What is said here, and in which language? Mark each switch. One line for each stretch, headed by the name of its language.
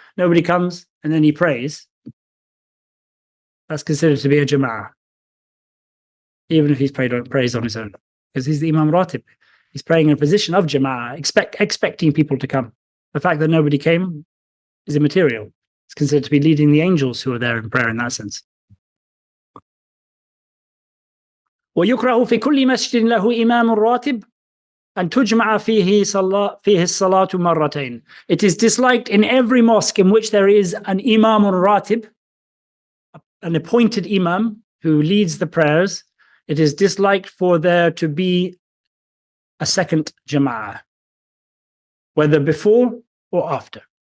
English: Nobody comes, and then he prays. That's considered to be a jama'ah, even if he's prays on his own, because he's the Imam Ratib. He's praying in a position of jama'ah, expecting people to come. The fact that nobody came is immaterial. It's considered to be leading the angels who are there in prayer in that sense.
Arabic: ويكره في كل مسجد له إمام راتب أن تجمع فيه الصلاة مرتين.
English: It is disliked in every mosque in which there is an Imam Ratib, an appointed Imam who leads the prayers. It is disliked for there to be a second Jama'ah, whether before or after.